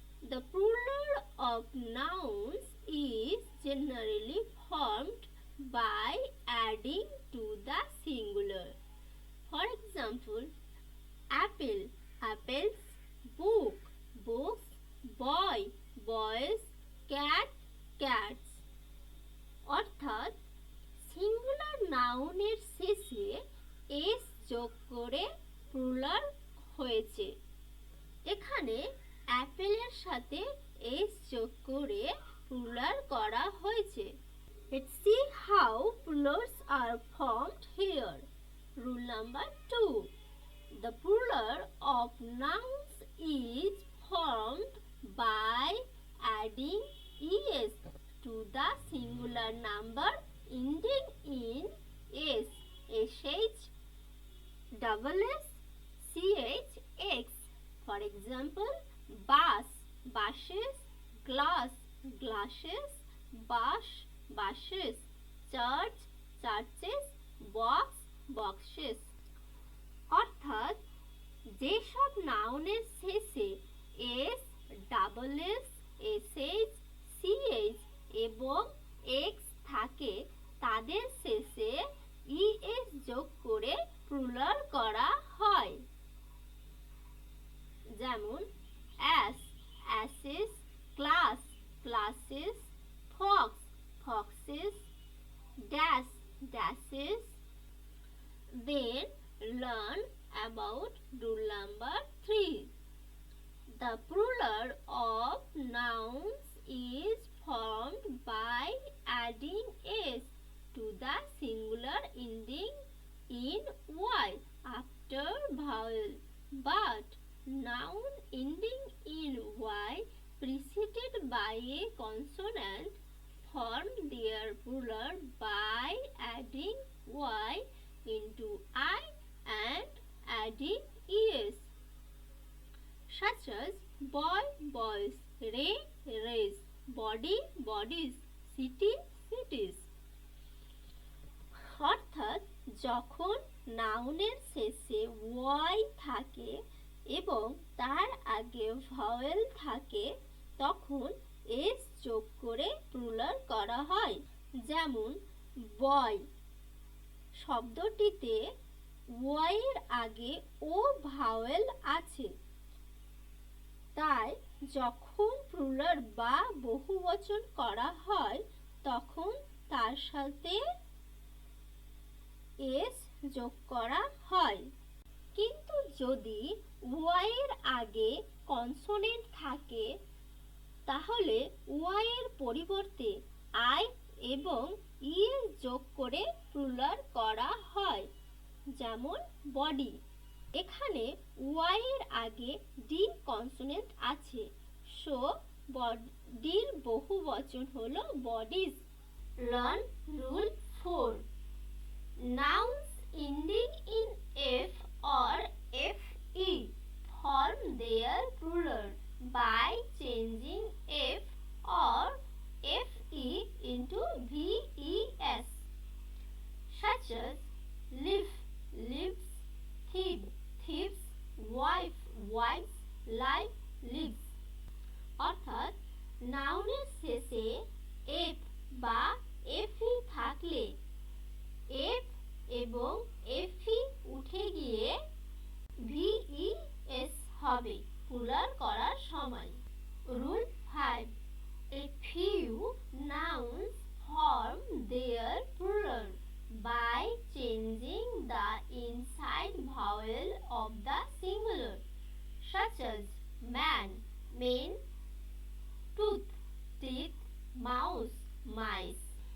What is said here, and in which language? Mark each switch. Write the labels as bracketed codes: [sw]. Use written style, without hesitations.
[en] The plural of nouns is generally formed by adding to the singular. For example, apple, apples, book, books, boy, boys, cat, cats. [bn] অর্থাৎ singular নাউনের শেষে S যোগ করে plural হয়েছে। এখানে অ্যাপেলের সাথে এস যোগ করে প্লুরাল করা হয়েছে। [en] Let's see how plurals are formed here. Rule number 2. The plural of nouns is formed by adding es to the singular number ending in s, sh, double s, ch, x. For example, bus, buses, glass glasses, bus buses, church churches, box boxes. [bn] অর্থাৎ যেসব নাউনের শেষে S, double S, SH, CH এবং x থাকে তাদের শেষে ES যোগ করে প্লুরাল করা হয়। যেমন [en] Ass, asses, class, classes, fox, foxes, dash, dashes. Then learn about rule number 3. The plural of nouns is formed by adding s to the singular ending in y after vowel. But noun ending in y preceded by a consonant form their plural by adding y into I and adding es, such as boy, boys, ray, rays, body, bodies, city, cities. [bn] অর্থাৎ যখন নাউনের শেষে Y থাকে এবং তার আগে vowel থাকে তখন এস যোগ করে প্লুরাল করা হয়। যেমন বয় শব্দটিতে ওয়াইয়ের আগে ও ভাওয়েল আছে, তাই যখন প্লুরাল বা বহুবচন করা হয় তখন তার সাথে এস যোগ করা হয়। কিন্তু যদি ওয়াইয়ের আগে কনসোনেন্ট থাকে তাহলে ওয়াইয়ের পরিবর্তে আই এবং ইএস যোগ করে প্লুরাল করা হয়। যেমন বডি, এখানে ওয়াইয়ের আগে ডি কনসোনেন্ট আছে, সো বডির বহুবচন হলো bodies. [en] Learn rule 4. Nouns ending in f or fe form their plural by changing f or fe into ves, such as leaf, leaves, thief, thieves, wife, wives, life, lives. [bn] অর্থাৎ নাউনের শেষে F বা এফি থাকলে F এবং এফি উঠে গিয়ে VES হবে plural করার সময়। [en] Rule 5. A few nouns form their plural by changing the inside vowel of the singular, such as man, men, tooth, teeth, mouse, mice.